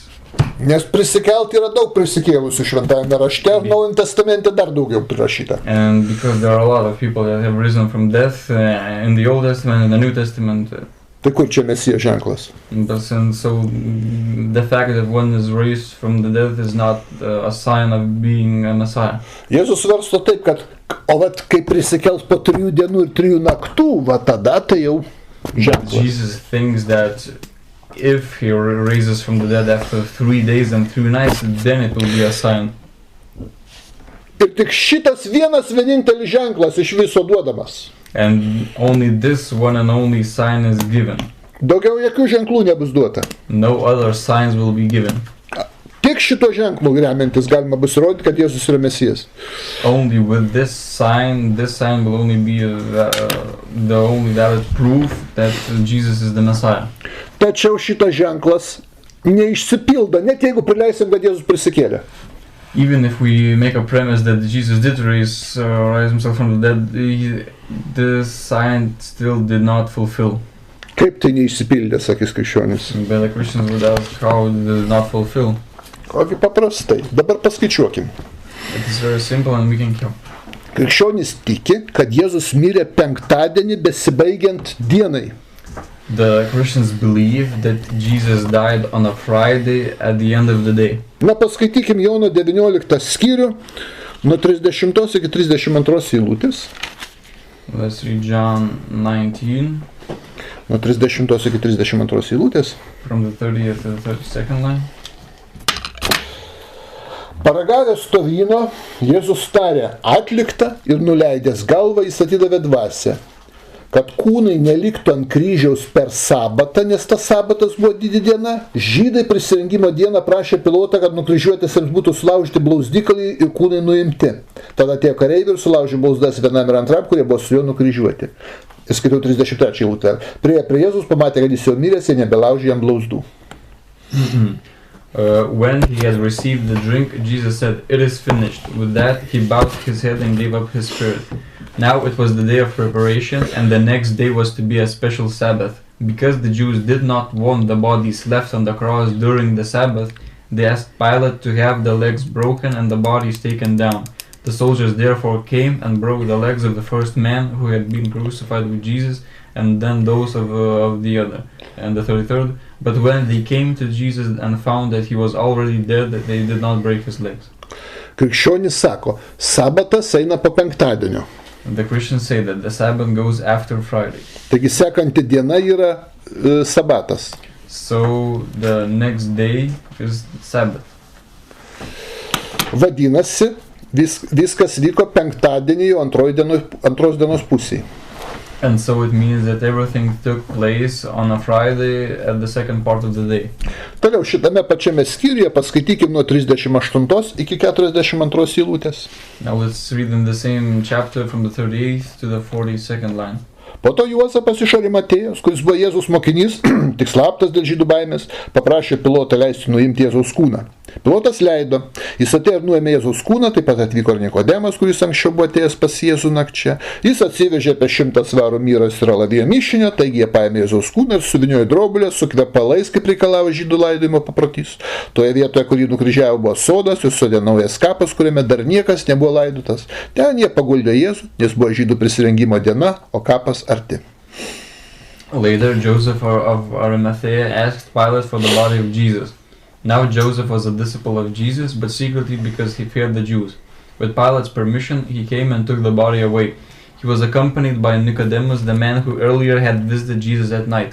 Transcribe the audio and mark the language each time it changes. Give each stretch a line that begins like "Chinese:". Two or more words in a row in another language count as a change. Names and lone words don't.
Lithuanian: Nes prisikelt yra daug prisikėlusių šventajame rašte, Naujajame testamente dar daugiau prirašyta.
English: And because there are a lot of people that have risen from death in the Old Testament and the New Testament.
Lithuanian: Tai kur čia Mesijo ženklas?
English: And so the fact that one is raised from the dead is not a sign of being a Messiah.
Lithuanian: Jėzus svarsto taip, kad o vat kai prisikels po 3 dienų ir 3 naktų, va tada tai jau ženklas.
English: Jesus thinks that if he raises from the dead after 3 days and 3 nights, then it will be a sign.
Lithuanian: Ir tik šitas vienintelis ženklas iš viso duodamas.
English: And only this one and only sign is given.
Lithuanian: Daugiau jokių ženklų nebus duota.
English: No other signs will be given.
Lithuanian: Tik šito ženklu remiantis galima bus įrodyti, kad Jėzus yra Mesijas.
English: Only with this sign will only be the only valid proof that Jesus is the Messiah.
Lithuanian: Tačiau šitas ženklas neišsipildo, net jeigu prileisim, kad Jėzus prisikėlė.
English: Even if we make a premise that Jesus did raise himself from the dead, the sign still did not fulfill.
Lithuanian: Kaip tai neišsipildė, sakys krikščionis.
English: But the Christians would ask how it did not fulfill.
Lithuanian: Ogi paprastai. Dabar paskaičiuokim.
English: It is very simple and we can count.
Lithuanian: Krikščionis tiki, kad Jėzus mirė penktadienį besibaigiant dienai.
English: The Christians believe that Jesus died on a Friday at the end of the day.
Lithuanian: Na, paskaitykim Jono 19 skyrių, nuo 30 iki 32 eilutės.
English: Let's read John 19.
Lithuanian: Nuo 30 iki 32 eilutės.
English: From the 30th to the 32nd line.
Lithuanian: Paragavęs to vyno, Jėzus tarė, atlikta, ir nuleidęs galvą jis atidavė dvasią, kad kūnai neliktų ant kryžiaus per sabatą, nes tas sabatas buvo didi diena. Žydai prisirengimo dieną prašė Pilotą, kad nukryžiuotėsiams būtų sulaužyti blauzdikaliai ir kūnai nuimti. Tada tie kareiviai ir sulaužė blauzdas vienam ir antram, kurie buvo su juo nukryžiuoti. Ir skaitau 33 eilutę. Priėjo prie Jėzus, pamatė, kad jis jau miręs, jie nebelaužė jam blauzdų.
English: When he had received the drink, Jesus said, "It is finished." With that, he bowed his head and gave up his spirit. Now it was the day of preparation, and the next day was to be a special Sabbath. Because the Jews did not want the bodies left on the cross during the Sabbath, they asked Pilate to have the legs broken and the bodies taken down. The soldiers therefore came and broke the legs of the first man who had been crucified with Jesus, and then those of the other, and the 33rd. But when they came to Jesus and found that he was already dead, they did not break his legs.
Lithuanian: Krikščionis sako, sabatas eina po penktadienio.
English: The Christians say that the Sabbath goes after Friday.
Lithuanian: Taigi sekanti diena yra sabatas.
English: So the next day is Sabbath.
Lithuanian: Vadinasi, viskas vyko penktadienį jau antros dienos pusėje.
English: And so it means that everything took place on a Friday at the second part of the day.
Lithuanian: Toliau šitame pačiame skyriuje paskaitykim nuo 38 iki 42 eilutės.
English: Now let's read in the same chapter from the 38th to the 42nd line.
Lithuanian: Po to Juozapas iš Arimatėjos, kuris buvo Jėzus mokinys, tik slaptas dėl žydų baimės, paprašė pilotą leisti nuimti Jėzaus kūną. Pilotas leido. Jis atėjo ir nuėmė Jėzaus kūną, taip pat atvyko ir Nikodemas, kuris anksčiau buvo atėjęs pas Jėzų nakčia. Jis atsivežė apie 100 svarų myros ir alavijo mišinio, taigi jie paėmė Jėzaus kūną ir suvyniojo drobulę su kvepalais, kaip reikalavo žydų laidojimo paprotys. Toje vietoje, kur jį nukryžiavo, buvo sodas ir sode naujas kapas, kuriame dar niekas nebuvo laidotas. Ten jie paguldė Jėzų, nes buvo žydų prisirengimo diena, o kapas arti.
English: Later, Joseph of Arimathea asked Pilate for the body of Jesus. Now Joseph was a disciple of Jesus, but secretly because he feared the Jews. With Pilate's permission, he came and took the body away. He was accompanied by Nicodemus, the man who earlier had visited Jesus at night.